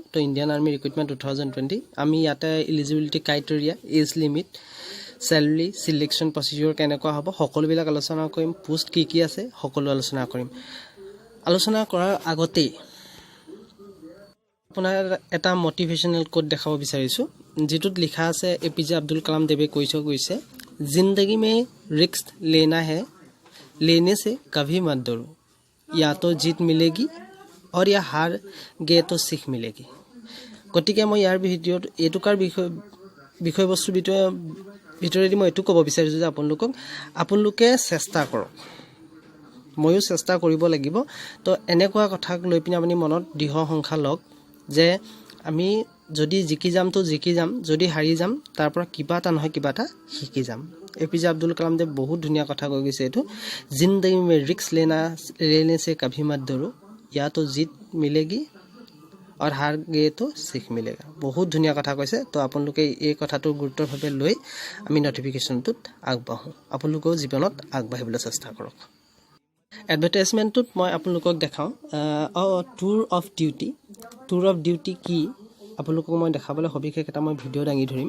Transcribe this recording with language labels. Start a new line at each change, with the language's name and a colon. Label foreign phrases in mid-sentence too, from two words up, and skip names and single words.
Assamese: তো
English: Indian Army Recruitment
Assamese: 2020 আমি ইয়াতে
English: eligibility criteria, age limit, salary, selection procedure
Assamese: কেনেকুৱা হ'ব সকলোবিলাক আলোচনা কৰিম। পোষ্ট কি আছে সকলো আলোচনা কৰিম। আলোচনা কৰাৰ আগতেই আপোনাৰ এটা
English: motivational quote
Assamese: দেখাব বিচাৰিছোঁ, যিটোত লিখা আছে APJ আব্দুল কালাম দেৱে কৈছে
Hindi: जिंदगी में रिस्क लेना है, लेने से कभी मत डरो, या तो जीत मिलेगी और या हार गए तो सीख मिलेगी।
Assamese: গতিকে মই ইয়াৰ ভিডিঅ'ত এইটোকাৰ বিষয়বস্তুৰ ভিতৰেদি মই এইটো ক'ব বিচাৰিছোঁ যে আপোনালোকে চেষ্টা কৰক, ময়ো চেষ্টা কৰিব লাগিব। তো এনেকুৱা কথাক লৈ পিনে আপুনি মনত দৃঢ় সংখ্যা লওক যে আমি যদি জিকি যাম তো জিকি যাম, যদি হাৰি যাম তাৰ পৰা কিবা এটা নহয় কিবা এটা শিকি যাম। APJ আব্দুল কালাম দেৱ বহুত ধুনীয়া কথা কৈ গৈছে এইটো,
Hindi: ज़िंदगी में रिस्क लेने से कभी मत डरो, या तो जीत मिलेगी और हार गए तो सीख मिलेगा।
Assamese: बहुत ধুনীয়া কথা কৈছে। তো আপোনালোকে এই কথাটো গুৰুত্বভাৱে লৈ আমি নটিফিকেশ্যনটোত আগবাঢ়োঁ। আপোনালোকেও জীৱনত আগবাঢ়িবলৈ চেষ্টা কৰক। এডভাৰটাইজমেণ্টটোত মই আপোনালোকক দেখাওঁ
English: Tour of Duty
Assamese: কি আপোনালোকক মই দেখাবলৈ সবিশেষ এটা মই ভিডিঅ' দাঙি ধৰিম।